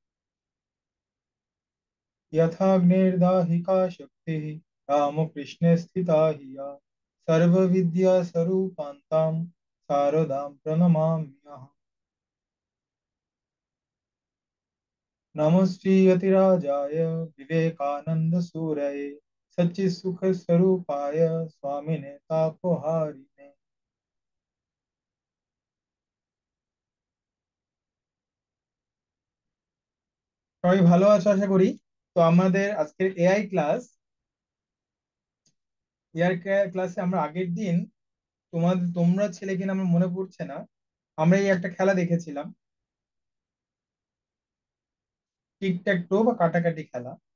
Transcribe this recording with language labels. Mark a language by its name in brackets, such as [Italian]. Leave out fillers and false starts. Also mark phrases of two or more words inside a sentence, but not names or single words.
[Sanskrit] यथाग्निर्दाहिका शक्तिः रामकृष्णे स्थिता हि या सर्वविद्यास्वरूपान्तां शारदां प्रणमाम्यहम्। नमस्ते यतिराजाय विवेकानन्दसूरये सच्चित्सुखस्वरूपाय स्वामिने तापहारिणे। [Bangla] সবাই ভালো আছো আশা করি। তো আমাদের আজকের [English] AI class, [Bangla] এআই ক্লাসে আমরা আগের দিন তোমরা ছেলে কিনা আমার মনে পড়ছে না, আমরা এই একটা খেলা দেখেছিলাম, [English] tic tac toe [Bangla] বা কাটাকাটি খেলা।